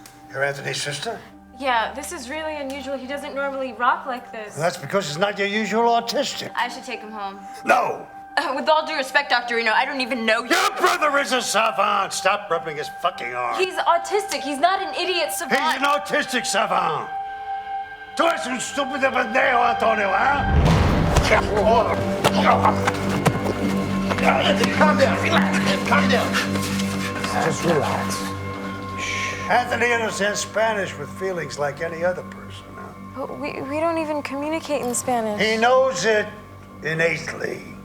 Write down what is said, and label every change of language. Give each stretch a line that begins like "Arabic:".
English: You're Anthony's sister? Yeah, this is really unusual. He doesn't normally rock like this. And that's because he's not your usual autistic. I should take him home. No! With all due respect, Dr. Reno, I don't even know you. Your brother is a savant! Stop rubbing his fucking arm. He's autistic. He's not an idiot savant. He's an autistic savant.
Spanish: Tú eres un estúpido pendejo, Antonio, huh?
English: Calm down, relax, calm down. Just relax. Anthony understands Spanish with feelings like any other person, huh? But we don't even communicate in Spanish. He knows it innately.